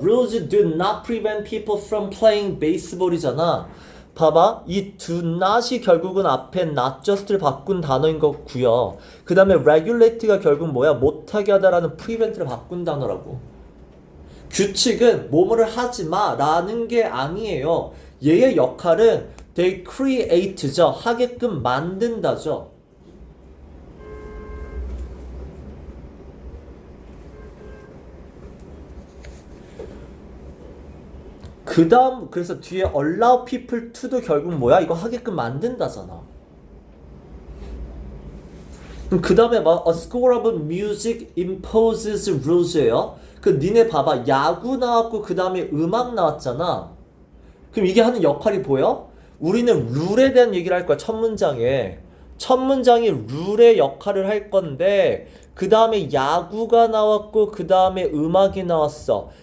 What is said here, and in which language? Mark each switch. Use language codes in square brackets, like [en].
[en] Rules do not prevent people from playing baseball이잖아. [ko] 봐봐. 이 [en] do not [ko] 이 결국은 앞에 [en] not just [ko] 를 바꾼 단어인 거고요. 그 다음에 regulate가 결국 뭐야? 못하게 하다라는 prevent를 바꾼 단어라고. 규칙은 뭐뭐를 하지마 라는 게 아니에요. 얘의 역할은 [en] they create [ko] 죠. 하게끔 만든다죠. 그 다음 그래서 뒤에 [en] allow people to [ko] 도 결국 뭐야? 이거 하게끔 만든다잖아. 그 다음에 막 [en] a score of music imposes rules예요. [ko] 그 니네 봐봐. 야구 나왔고 그 다음에 음악 나왔잖아. 그럼 이게 하는 역할이 보여? 우리는 룰에 대한 얘기를 할 거야. 첫 문장에. 첫 문장이 룰의 역할을 할 건데 그 다음에 야구가 나왔고 그 다음에 음악이 나왔어.